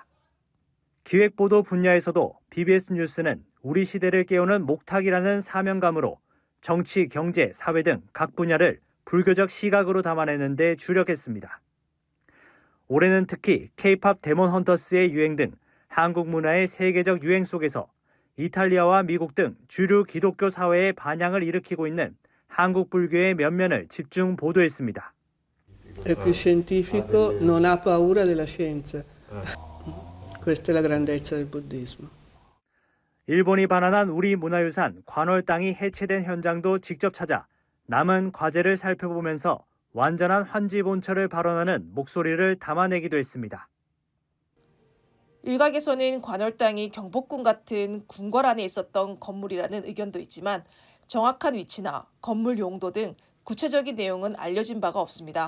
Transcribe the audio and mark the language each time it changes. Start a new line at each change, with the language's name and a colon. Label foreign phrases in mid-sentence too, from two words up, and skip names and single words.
Korean: 기획보도 분야에서도 BBS 뉴스는 우리 시대를 깨우는 목탁이라는 사명감으로 정치, 경제, 사회 등 각 분야를 불교적 시각으로 담아내는 데 주력했습니다. 올해는 특히 K-팝 데몬 헌터스의 유행 등 한국 문화의 세계적 유행 속에서 이탈리아와 미국 등 주류 기독교 사회의 반향을 일으키고 있는 한국 불교의 면면을 집중 보도했습니다.
Italian: È più scientifico, non ha paura della scienza. Questa è la grandezza del buddismo.
Korean: 일본이 반환한 우리 문화유산 관월 땅이 해체된 현장도 직접 찾아 남은 과제를 살펴보면서 완전한 환지 본처를 발언하는 목소리를 담아내기도 했습니다. 일각에서는 관월 땅이 경복궁 같은 궁궐 안에 있었던 건물이라는 의견도 있지만 정확한 위치나 건물 용도 등 구체적인 내용은 알려진 바가 없습니다.